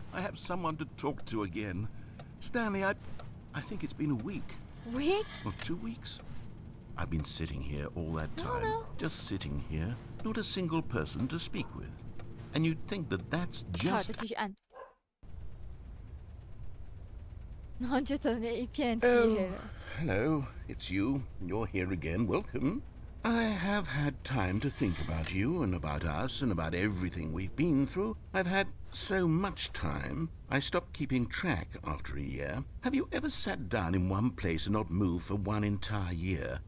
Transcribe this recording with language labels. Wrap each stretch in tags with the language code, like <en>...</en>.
<en>I have someone to talk to again. Stanley, I think it's been a week. Week? Or 2 weeks. I've been sitting here all that time. Just sitting here. Not a single person to speak with. And you'd think that that's</en> <zh>好，</zh> <en>just...</en> <zh>就继续按。然后就走那一片漆黑了。</zh> <en>Hello, it's you. You're here again. Welcome. I have had time to think about you and about us and about everything we've been through. I've had so much time. I stopped keeping track after a year. Have you ever sat down in one place and not moved for one entire year?</en>